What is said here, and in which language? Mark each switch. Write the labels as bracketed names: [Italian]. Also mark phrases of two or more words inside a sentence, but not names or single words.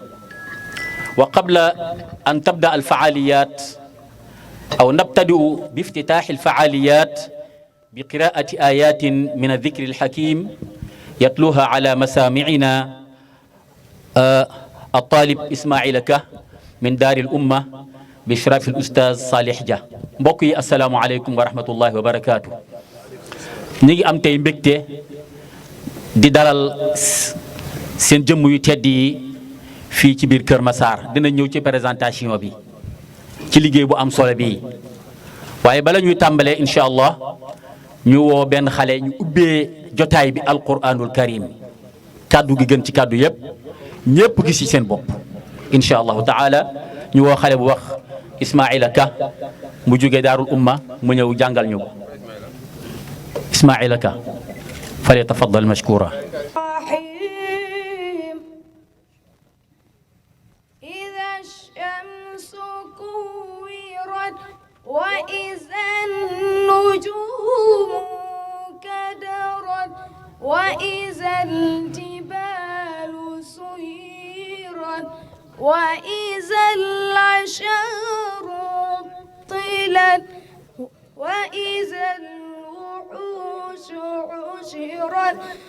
[Arabic] وقبل أن تبدأ الفعاليات أو نبتدئ بافتتاح الفعاليات بقراءة آيات من الذكر الحكيم يتلوها على مسامعنا الطالب إسماعيل كه من دار الأمة بإشراف الأستاذ صالح جا. mbokk السلام عليكم ورحمة الله وبركاته. [Wolof] نيجي am tey mbégte di dalal seen jëmm yu tedd yi fii ci biir Kër Massar. dina ñëw ci présentation bi ci liggéey bu am solo bi, waaye bala ñuy tàmbalee [Arabic] إن شاء الله [Wolof] ñu woo benn xale ñu ubbee jotaay bi [Arabic] القرآن الكريم, [Wolof] kàddu gi gën ci kàddu yëpp, ñëpp gis ci seen bopp [Arabic] إن شاء الله تعالى. [Wolof] ñu woo xale bu wax Ismaila Ka mu jógee daarul umma mu ñëw jàngal ñu ko. [Arabic] Ismaila Ka فليتفضل مشكورا. وإذا النجوم كدرت وإذا الجبال سيرت وإذا العشار طلت وإذا الوحوش حشرت